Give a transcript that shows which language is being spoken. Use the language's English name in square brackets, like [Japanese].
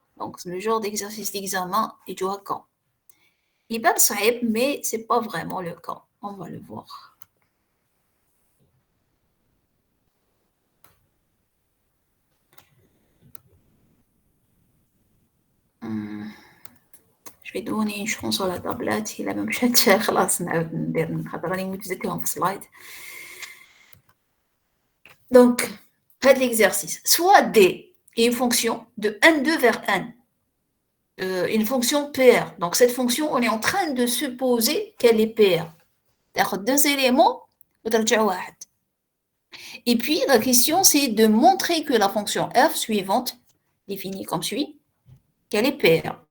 [French] Donc, le genre d'exercice d'examen est du cas. Il va simple, mais ce n'est pas vraiment le cas. On va le voir. Je vais donner une chance à la tablette. [Arabic] Il a même cherché خلاص نعاود ندير خاطر راني متذكرهم في السلايد. [French] Donc, faites l'exercice. Soit D est une fonction de N2 vers N. Une fonction PR. Donc, cette fonction, on est en train de supposer qu'elle est PR. D'accord, deux éléments, et puis, la question, c'est de montrer que la fonction f suivante, définie comme suit, qu'elle est PR.